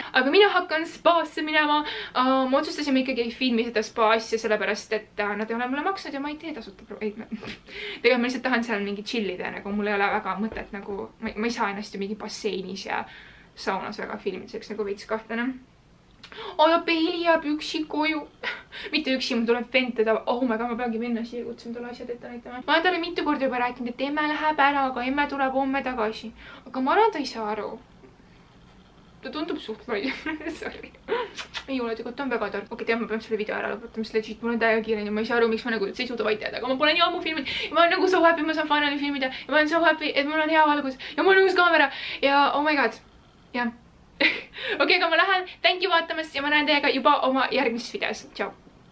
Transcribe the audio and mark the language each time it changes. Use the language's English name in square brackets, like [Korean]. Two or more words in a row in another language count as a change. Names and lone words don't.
[Estonian] Aga mina hakkan spaasse minema, ma otsustasime ikkagi ei filmi seda spa asja, sellepärast et nad ei ole mulle maksnud ja ma ei tee tasuta tegelikult ma lihtsalt tahan seal mingi chillida, nagu mul ei ole väga mõtet nagu, ma ei saa ennast ju mingi basseinis ja saunas väga filmideks nagu veits kahtlane. Ja Bailey jääb üksi koju. Mitte üksi, mul tuleb vend teda. [English] Oh my god, [Estonian] ma peangi minna siia, kutsun talle asjad ette näitama. Ma olen talle mitu korda juba rääkinud, et emme läheb ära, aga emme tuleb homme tagasi. Aga ma arvan, ta ei saa aru. Ta tundub suht loll. Sorry. Ei ole, tegelikult on väga tark. Okei, tead, ma pean selle video ära lõpetama, sest legit, mul on täiega kiire ja ma ei saa aru, miks ma nagu üldse ei suuda vaid teada. Aga ma pole nii ammu filmid. Ja ma olen nagu [English] so happy, [Estonian] ma saan finali filmida. Ja ma olen [English] so happy, [Estonian] et mul on hea valgus. Ja mul on uus kaamera. Ja [English] oh my god. [Estonian] Ja. Okei, aga ma lähen. [English] Thank you [Estonian] vaatamast ja ma näen teiega juba oma järgmises videos. Tšau.